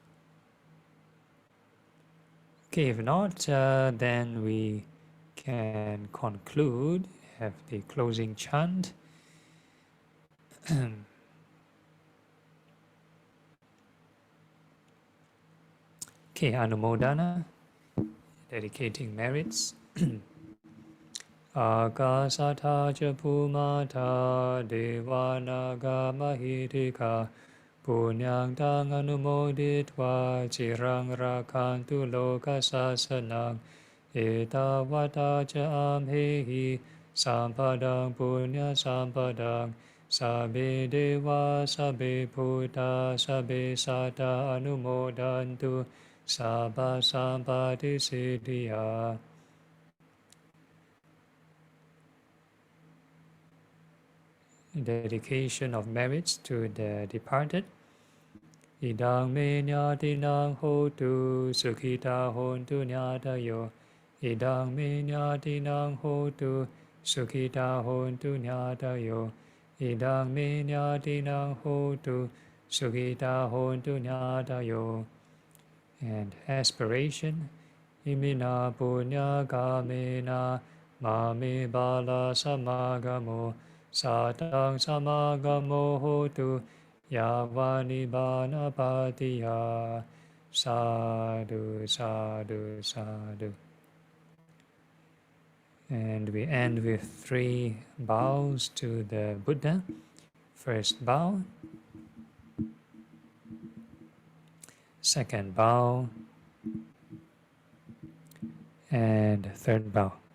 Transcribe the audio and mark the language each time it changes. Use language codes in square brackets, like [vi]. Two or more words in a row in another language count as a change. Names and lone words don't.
[en] Okay, if not, then we can conclude, have the closing chant. Okay, Anumodana, dedicating merits. [pi] Akasatha ca Bhumata Devanaga Mahitika Punyang tang anumoditva Chirang rakantu loka sasanang Etavata ca amhehi Sampadang punya sampadang Sabe deva sabe puta sabe sata anumodantu Sabha sampati siddhya. [en] Dedication of merits to the departed. [pi] Idang me nyatinang hotu sukhita hontu nyatayo. Idang me nyatinang hotu sukhita hontu nyatayo. Idang me nyatinang hotu sukhita hontu nyatayo. [en] And aspiration. [pi] Imina punya kamena mame bala samagamo. Satang samagamo hotu yavani banapatiya. Sadhu, sadhu, sadhu. [en] And we end with 3 bows to the Buddha. First bow. Second bow. And third bow.